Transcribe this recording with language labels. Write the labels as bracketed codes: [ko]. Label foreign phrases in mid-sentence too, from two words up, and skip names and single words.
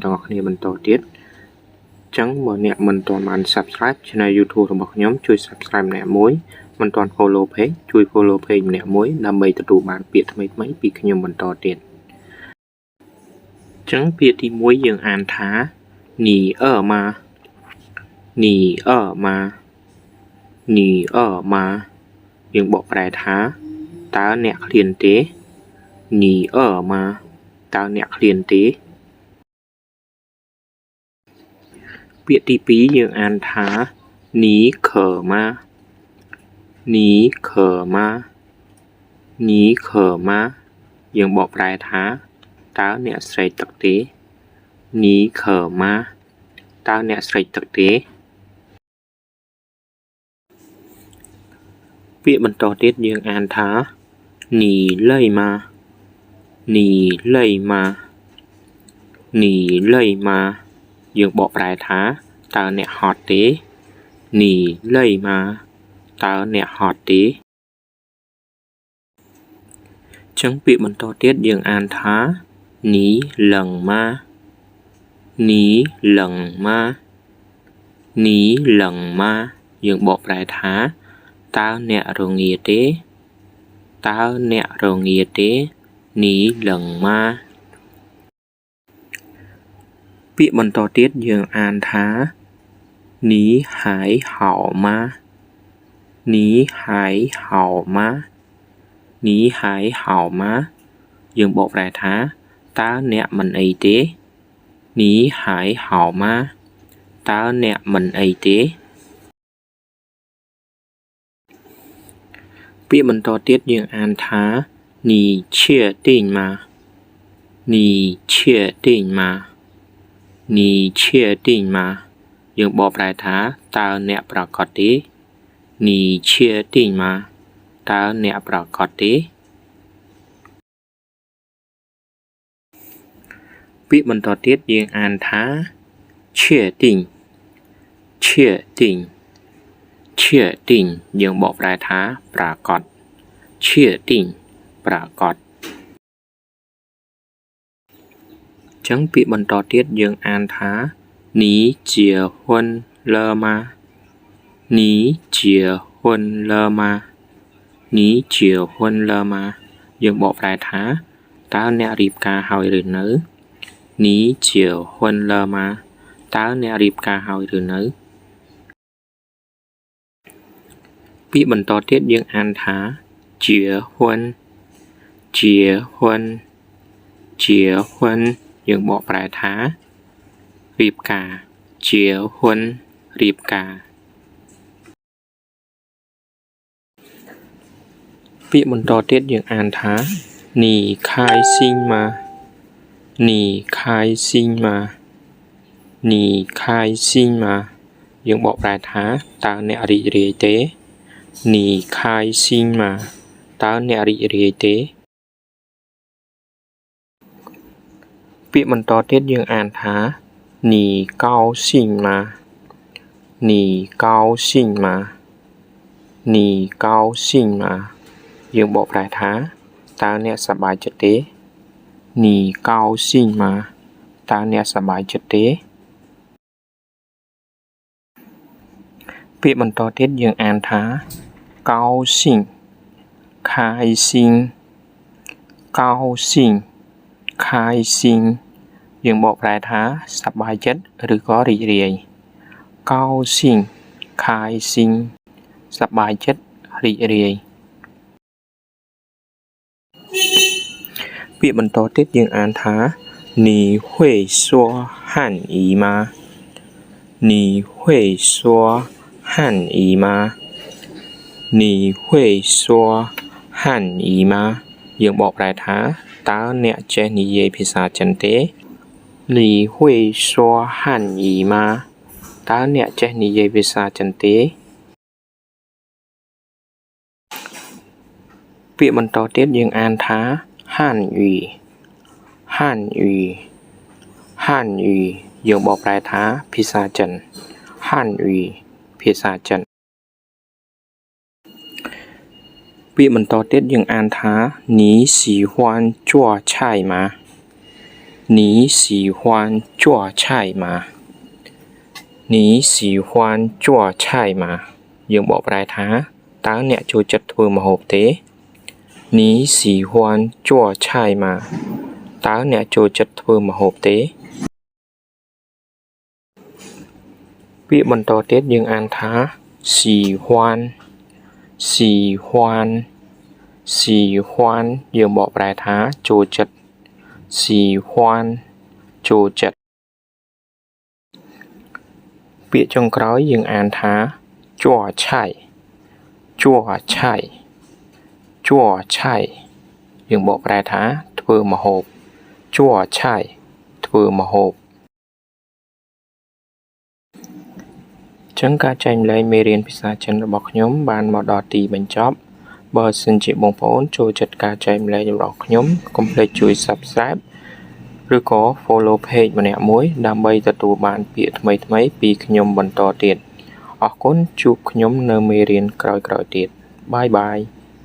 [km] រគ្នាបន្តទៀតអញ្ចឹងបើអ្នកមិនទាន់បាន [en] Subscribe Channel YouTube [km] របស់ខ្ញុំជួយ Subscribe ម្នាក់មួយមិនទាន់ [en] Follow Page [km] ជួយ [en] Follow Page [km] ម្នាក់មួយដើម្បីទទួលបានពាក្យថ្មីៗពីខ្ញុំបន្តទៀតអញ្ចឹងពាក្យទី1យើងអានថា [zh] 你饿吗你饿吗你饿吗 [km] យើងបកប្រែថាតើអ្នកឃ្លានទេ [zh] 你饿吗 [km] តើអ្នកឃ្លានទេ ពាក្យទី2យើងអានថា [zh] 你渴吗你渴吗你渴吗 [km] យើងបកប្រែថាតើអ្នកស្រេកទឹកទេ [zh] 你渴吗 [km] តើអ្នកស្រេកទឹកទេ ពាក្យបន្តទៀតយើងអានថា [zh] 你累吗你累吗你累吗 [km] យើងបកប្រែថាតើអ្នកហត់ទេ [zh] 你累吗 [km] តើអ្នកហត់ទេ ចឹងពាក្យបន្តទៀតយើងអានថា [zh] 你冷吗你冷吗你冷吗 [km] យើងបកប្រែថាតើអ្នករងាទេតើអ្នករងាទេ [zh] 你冷吗 [km] ពាក្យបន្តទៀតយើងអានថា [zh] 你还好吗你还好吗你还好吗 [km] យើងបកប្រែថាតើអ្នកមិនអីទេ [zh] 你还好吗 [km] តើអ្នកមិនអីទេ ពាក្យបន្តទៀតយើងអានថា [zh] 你确定吗你确定吗你确定吗 [km] យើងបកប្រែថាតើអ្នកប្រកាសទេ [zh] 你确定吗 [km] តើអ្នកប្រកាសទេ ពាក្យបន្តទៀតយើងអានថា [zh] 确定确定确定 [km] យើងបកប្រែថាប្រកាស确定ប្រកាស ចឹងពាក្យបន្តទៀតយើងអានថា [zh] 你结婚了吗你结婚了吗你结婚了吗 [km] យើងបកប្រែថាតើអ្នករៀបការហើយឬនៅ [zh] 你结婚了吗 [km] តើអ្នករៀបការហើយឬនៅ ពាក្យបន្តទៀតយើងអានថា [zh] 结婚结婚结婚 [km] យើងបកប្រែថារៀបការ结婚រៀបការ ពាក្យបន្តទៀតយើងអានថា [zh] 你开心吗你开心吗你开心吗 [km] យើងបកប្រែថាតើអ្នករីករាយទេ [zh] 你开心吗 [km] តើអ្នករីករាយទេ ពាក្យបន្តទៀតយើងអានថា [zh] 你高兴吗你高兴吗你高兴吗 [km] យើងបកប្រែថាតើអ្នកសប្បាយចិត្តទេ [zh] 你高兴吗 [km] តើអ្នកសប្បាយចិត្តទេ ពាក្យបន្តទៀតយើងអានថា [zh] 高兴开心高兴开心 [km] យើងបកប្រែថាសប្បាយចិត្តឬក៏រីករាយ [zh] 高兴开心 [km] សប្បាយចិត្តរីករាយ ពាក្យបន្តទៀតយើងអានថា [zh] 你会说汉语吗你会说汉语吗你会说汉语吗 [km] យើងបកប្រែថាតើអ្នកចេះនិយាយភាសាចិនទេ [zh] 你会说汉语吗 [km] តើអ្នកចេះនិយាយភាសាចិនទេ ពាក្យបន្តទៀតយើងអានថា [zh] 汉语汉语汉语 [km] យើងបកប្រែថាភាសាចិន 汉语ភាសាចិនពាក្យបន្តទៀតយើងអានថា [zh] 你喜欢做菜吗你喜欢做菜吗你喜欢做菜吗 [km] យើងបកប្រែថាតើអ្នកចូលចិត្តធ្វើម្ហូបទេ [zh] 你喜欢做菜吗 [km] តើអ្នកចូលចិត្តធ្វើម្ហូបទេ ពាក្យបន្តទៀតយើងអានថា [zh] 喜欢喜欢喜欢 [km] យើងបកប្រែថាចូលចិត្ត喜欢ចូលចិត្ត ពាក្យចុងក្រោយយើងអានថា [zh] 做菜做菜做菜 [km] យើងបកប្រែថាធ្វើម្ហូប [zh] 做菜 [km] ធ្វើម្ហូប ចឹងការចែកម្លែងមេរៀនភាសាចិនរបស់ខ្ញុំបានមកដល់ទីបញ្ចប់បើសិនជាបងប្អូនចូលចិត្តការចែកម្លែងរបស់ខ្ញុំកុំភ្លេចជួយ Subscribe ឬក៏ [en] Follow Page [km] ម្នាក់មួយដើម្បីទទួលបានពាក្យថ្មីៗពីខ្ញុំបន្តទៀតអរគុណជួបខ្ញុំនៅមេរៀនក្រោយៗទៀតបាយបាយ